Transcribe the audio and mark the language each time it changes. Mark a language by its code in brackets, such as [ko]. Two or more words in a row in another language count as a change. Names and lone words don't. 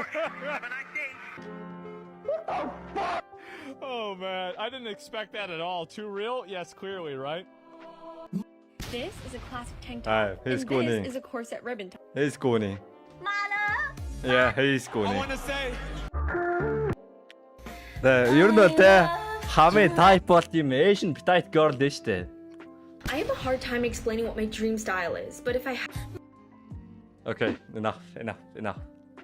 [en] Have a nice day. Oh man, I didn't expect that at all. Too real? Yes, clearly, right? This is a classic tank Ah, top. he's And going in. this is a corset ribbon top. He's going. Mala! Yeah, he's I going. want to say, [mn] Ер нь бол тэ хамгийн type бол тийм [en] Asian petite girl [mn] дээ штэ. [en] I have a hard time explaining what my dream style is, but if I Okay, enough.